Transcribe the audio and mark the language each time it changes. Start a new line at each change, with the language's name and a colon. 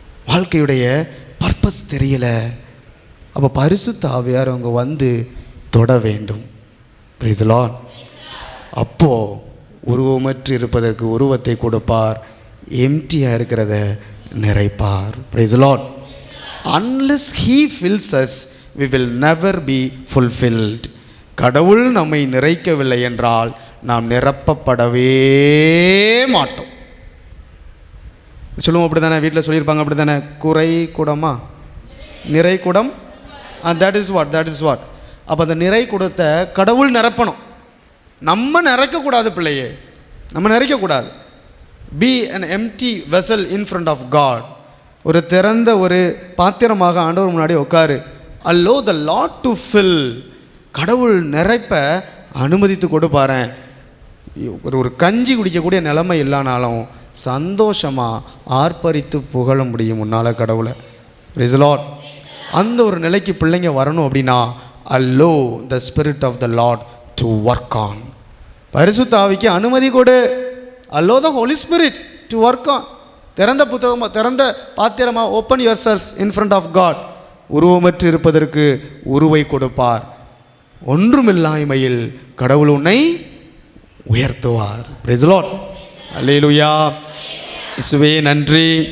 Tamil: வாழ்க்கையுடைய பர்பஸ் தெரியல. அப்போ பரிசுத்த ஆவியார் அவங்க வந்து தொட வேண்டும்.
English: Praise the Lord.
Tamil: அப்போ உருவமற்று இருப்பதற்கு உருவத்தை கொடுப்பார், எம்டியாக இருக்கிறத நிறைப்பார்.
English: Praise the Lord. Unless he fills us, we will never be fulfilled.
Tamil: கடவுள் நம்மை நிறைக்கவில்லை என்றால் நாம் நிரப்பப்படவே மாட்டோம். சொல்லுவோம் அப்படி தானே, வீட்டில் சொல்லியிருப்பாங்க அப்படி தானே, குறை குடமா நிறை குடம்.
English: that is what.
Tamil: அப்போ அந்த நிறை குடத்தை கடவுள் நிரப்பணும், நம்ம நிறைக்கக்கூடாது. பிள்ளையே நம்ம நிறைக்கக்கூடாது.
English: be an empty vessel in front of God.
Tamil: ஒரு திறந்த ஒரு பாத்திரமாக ஆண்டவர் முன்னாடி உட்காரு.
English: allow the Lord to fill.
Tamil: கடவுள் நிறைப்ப அனுமதித்து கொடுப்பாரேன். ஒரு கஞ்சி குடிக்கக்கூடிய நிலைமை இல்லைனாலும் சந்தோஷமாக ஆர்ப்பரித்து புகழ முடியும் முன்னால் கடவுளை.
English: praise the Lord.
Tamil: அந்த ஒரு நிலைக்கு பிள்ளைங்க வரணும் அப்படின்னா
English: allow the spirit of the Lord to work on.
Tamil: பரிசுத்த ஆவிக்கு அனுமதி கொடு.
English: allow the Holy Spirit to work on.
Tamil: திறந்த புத்தகமாக, திறந்த பாத்திரமாக,
English: Open yourself in front of God.
Tamil: உருவமற்று இருப்பதற்கு உருவை கொடுப்பார். ஒன்றுமில்லாய்மையில் கடவுள் உன்னை உயர்த்துவார்.
English: praise the Lord,
Tamil: அல்லேலூயா. இயேசுவே நன்றி.